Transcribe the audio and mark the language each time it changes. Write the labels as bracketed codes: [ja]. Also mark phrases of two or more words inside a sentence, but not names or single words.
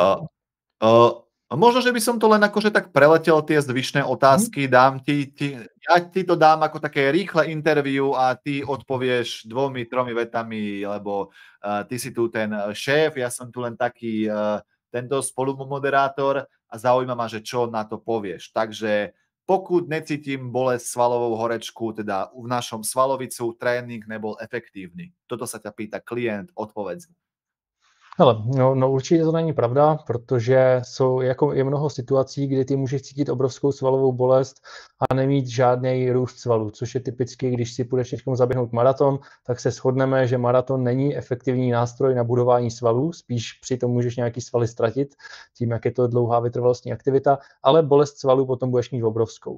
[sk] Možno, že by som to len akože tak preletel tie zvyšné otázky, ja ti to dám ako také rýchle interview a ty odpovieš 2-3 vetami, lebo ty si tu ten šéf, ja som tu len taký tento spolumoderátor a zaujíma ma, že čo na to povieš. Takže pokud necítim bolesť svalovou horečku, teda v našom svalovicu trénink nebol efektívny. Toto sa ťa pýta klient, odpovedz. [cs] Hele, no určitě to není pravda, protože je mnoho situací, kdy ty můžeš cítit obrovskou svalovou bolest a nemít žádný růst svalů, což je typicky, když si půjdeš teď zaběhnout maraton, tak se shodneme, že maraton není efektivní nástroj na budování svalů, spíš přitom můžeš nějaký svaly ztratit, tím, jak je to dlouhá vytrvalostní aktivita, ale bolest svalů potom budeš mít obrovskou.